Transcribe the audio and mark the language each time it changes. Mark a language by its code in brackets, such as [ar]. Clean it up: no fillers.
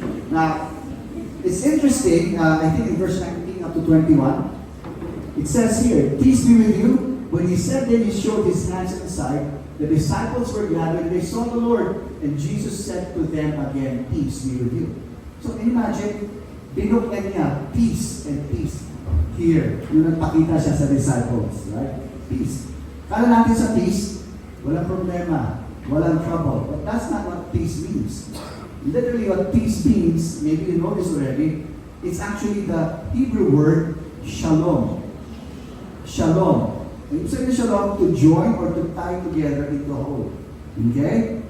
[en] Now, it's interesting, I think in verse 19 up to 21, it says here, peace be with you. When he said that, he showed his hands and his side. The disciples were glad when they saw the Lord, and Jesus said to them again, peace be with you. [tl] So imagine, binukyan niya, peace and peace. Here, yung nagpakita siya sa disciples, right? Peace. Kala natin sa peace, walang problema, walang trouble. [en] But that's not what peace means. Literally what peace means, maybe you know this already, it's actually the Hebrew word shalom. Shalom. [tl] Ibig sabihin ng shalom, [en] to join or to tie together into a whole. [tl] Okay?